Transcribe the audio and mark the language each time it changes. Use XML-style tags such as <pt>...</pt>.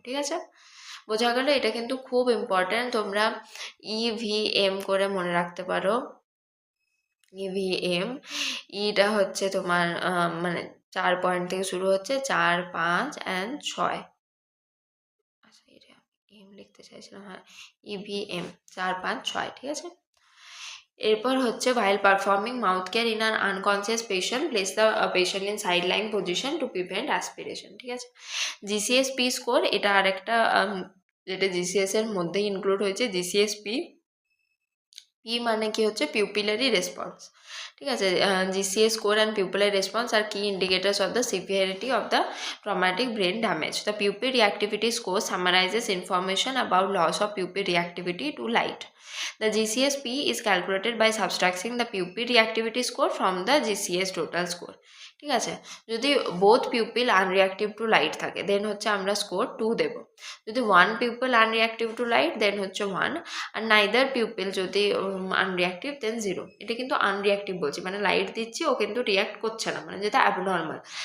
<bn>ঠিক আছে, বোঝা গেল? এটা কিন্তু খুব ইম্পর্ট্যান্ট, তোমরা EVM করে মনে রাখতে পারো। EVM ইটা হচ্ছে তোমার মানে 4 পয়েন্ট থেকে শুরু হচ্ছে, 4, 5 and 6। আচ্ছা এটা এম লিখতে চাইছিলাম, হ্যাঁ EVM 4, 5, 6। ঠিক আছে,</bn> <en>এরপর হচ্ছে while performing mouth care in an unconscious patient place the patient in sideline position to prevent aspiration।</en> <bn>ঠিক আছে, GCSP স্কোর এটা আরেকটা যেটা GCS এর মধ্যে ইনক্লুড হয়েছে। GCSP মানে কি হচ্ছে পিউপিলারি রেসপন্স।</bn> <en>ঠিক আছে, GCS score and pupillary response আর কি indicators of the severity of the traumatic brain damage. The pupil reactivity score summarises information about loss of pupil reactivity to light. The GCSP is calculated by subtracting the pupil reactivity score from the GCS total score। ঠিক আছে, যদি both pupil unreactive to light থাকে then হচ্ছে আমরা score 2 দেব, যদি one pupil unreactive to light then হচ্ছে 1, আর নাইদার পিউপিল যদি আনরিঅ্যাক্টিভ দেন 0।</en> <bn>এটা কিন্তু আনরিঅ্যাক্টিভ বলছি, মানে লাইট দিচ্ছি ও কিন্তু রিঅ্যাক্ট করছে না, মানে যেটা অ্যাবনর্মাল।</bn>